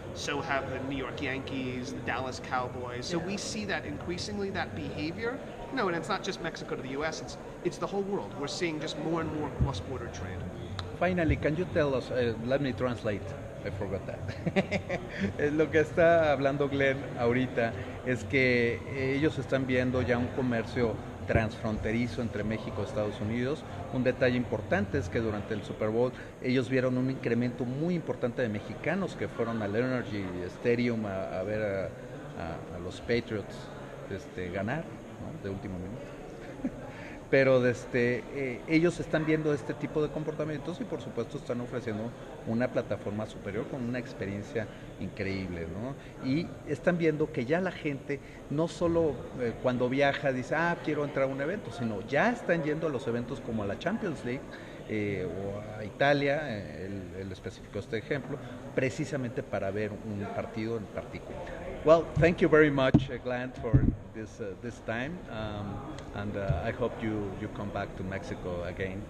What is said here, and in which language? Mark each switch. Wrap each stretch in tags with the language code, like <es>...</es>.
<en>So have the New York Yankees, the Dallas Cowboys. So we see that increasingly, that behavior. No, and it's not just Mexico to the U.S., it's the whole world. We're seeing just more and more cross-border trade. Finally, can you tell us, let me translate, I forgot that.</en> <es>Lo que está hablando Glenn ahorita es que ellos están viendo ya un comercio transfronterizo entre México y Estados Unidos. Un detalle importante es que durante el Super Bowl ellos vieron un incremento muy importante de mexicanos que fueron al Energy Stadium a ver a los Patriots ganar, ¿no? De último minuto. pero ellos están viendo este tipo de comportamientos y por supuesto están ofreciendo una plataforma superior con una experiencia increíble, ¿no? Y están viendo que ya la gente no solo cuando viaja dice, quiero entrar a un evento, sino ya están yendo a los eventos como a la Champions League, o a Italia, él especificó este ejemplo, precisamente para ver un partido en particular.</es> <en>Well, thank you very much, Glenn, for this time, and I hope you come back to Mexico again.</en>